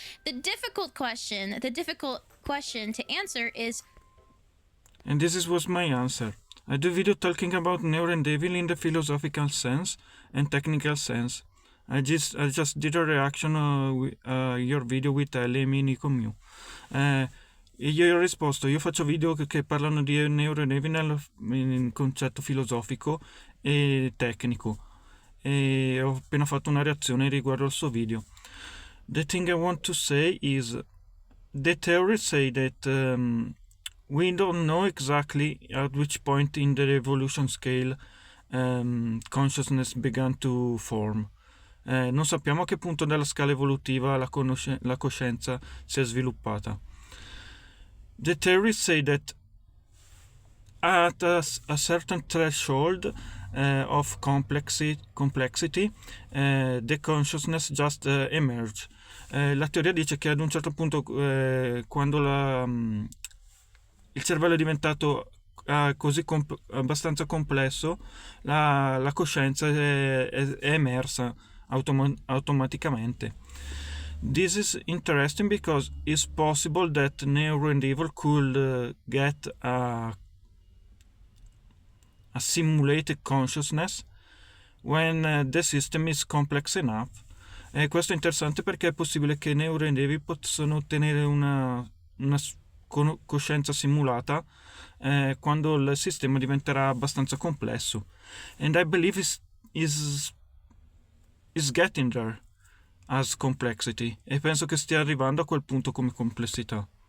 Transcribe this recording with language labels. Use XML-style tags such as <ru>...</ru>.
<en>The difficult question to answer is, and this was my answer. I do video talking about neuro and evil in the philosophical sense and technical sense. I just did a reaction your video with alle e Nico Mew.</en> <it>E io ho risposto, io faccio video che parlano di neuro e evil in concetto filosofico e tecnico. E ho appena fatto una reazione riguardo al suo video.</it> <en>The thing I want to say is the theories say that we don't know exactly at which point in the evolution scale consciousness began to form.</en> <it>Non sappiamo a che punto della scala evolutiva la coscienza si è sviluppata.</it> <en>The theories say that at a certain threshold of complexity, the consciousness just emerge.</en> <it>La teoria dice che ad un certo punto, quando il cervello è diventato così abbastanza complesso, la coscienza è emersa automaticamente.</it> <en>This is interesting because it's possible that neuro and evil could get a simulated consciousness when the system is complex enough.</en> <it>E questo è interessante perché è possibile che neuro and evil possano ottenere una coscienza simulata quando il sistema diventerà abbastanza complesso.</it> <en>And I believe is getting there as complexity.</en> <it>E penso che stia arrivando a quel punto come complessità.</it>